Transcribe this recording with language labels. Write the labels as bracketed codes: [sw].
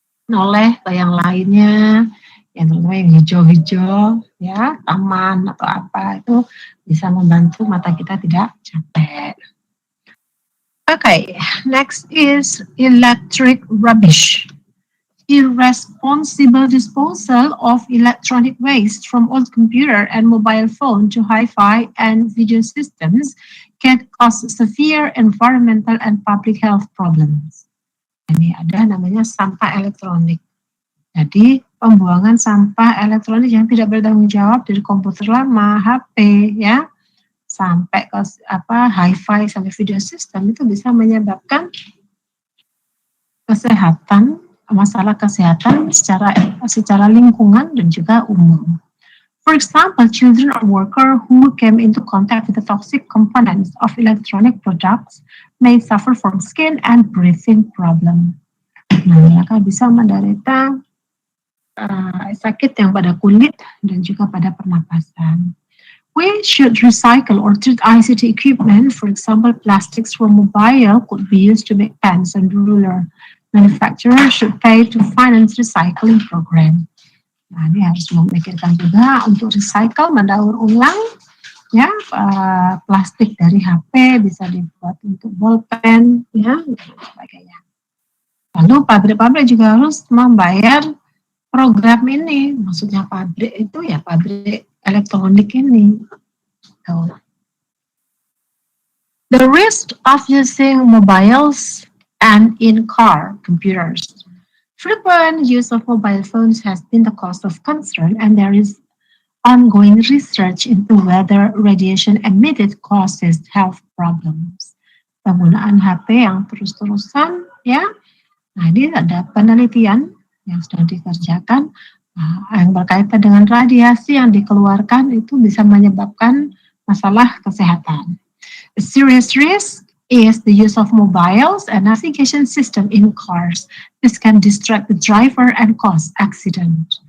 [id] Noleh ke yang lainnya, yang hijau-hijau ya, taman atau apa itu bisa membantu mata kita tidak capek. [en] Okay, next is electric rubbish. Irresponsible disposal of electronic waste from old computer and mobile phone to hi-fi and video systems can cause severe environmental and public health problems. [id] Ini ada namanya sampah elektronik. Jadi pembuangan sampah elektronik yang tidak bertanggung jawab dari komputer lama, HP, ya, sampai ke hi-fi sampai video system itu bisa menyebabkan masalah kesehatan secara lingkungan dan juga umum. [en] For example, children or workers who came into contact with the toxic components of electronic products may suffer from skin and breathing problem. [id] Nah, mereka bisa menderita sakit yang pada kulit dan juga pada pernapasan. [en] We should recycle or treat ICT equipment. For example, plastics from mobile could be used to make pens and ruler. Manufacturer should pay to finance recycling program. [id] Nah, ini harus memikirkan juga untuk recycle, mendaur ulang, ya, plastik dari HP bisa dibuat untuk bolpen, ya, dan sebagainya. Lalu pabrik-pabrik juga harus membayar program ini, maksudnya pabrik itu ya pabrik elektronik ini. [en] So, the risk of using mobiles and in-car computers. Frequent use of mobile phones has been the cause of concern, and there is ongoing research into whether radiation emitted causes health problems. [id] Penggunaan HP yang terus-terusan, ya. Nah, ini ada penelitian yang sedang dikerjakan yang berkaitan dengan radiasi yang dikeluarkan itu bisa menyebabkan masalah kesehatan. [en] A serious risk is the use of mobiles and navigation system in cars. This can distract the driver and cause accident.